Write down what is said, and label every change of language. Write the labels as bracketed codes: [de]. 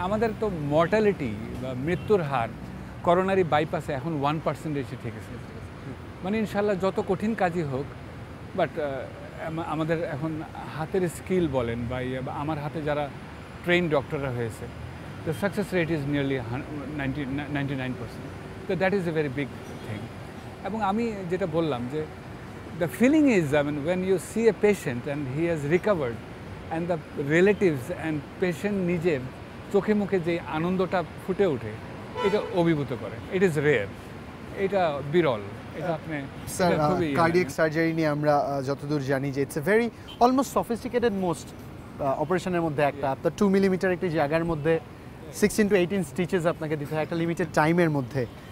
[bn] আমাদের তো মর্টালিটি বা মৃত্যুর হার করোনারি বাইপাসে এখন 1% এসে ঠেকেছে। মানে ইনশাল্লাহ যত কঠিন কাজই হোক, বাট আমাদের এখন হাতের স্কিল বলেন বা আমার হাতে যারা ট্রেন ডক্টররা হয়েছে, [en] the success rate is nearly [bn] 99%। [en] তো that is a very big thing. [bn] এবং আমি যেটা বললাম যে [en] the feeling is, I mean, when you see a patient and he has recovered and the relatives and patient [bn] নিজের চোখে মুখে যে আনন্দটা ফুটে ওঠে, এটা অভিভূত করে। [en] it is rare, [bn] এটা বিরল। এটা আপনি স্যার, কার্ডিয়াক সার্জারি নিয়ে আমরা যতদূর জানি যে [en] it's a very almost sophisticated most [bn] অপারেশনের মধ্যে একটা। আপনার 2 মিলিমিটার একটি জায়গার মধ্যে 16 to 18 স্টিচেস আপনাকে দিতে হয় একটা লিমিটেড টাইমের মধ্যে।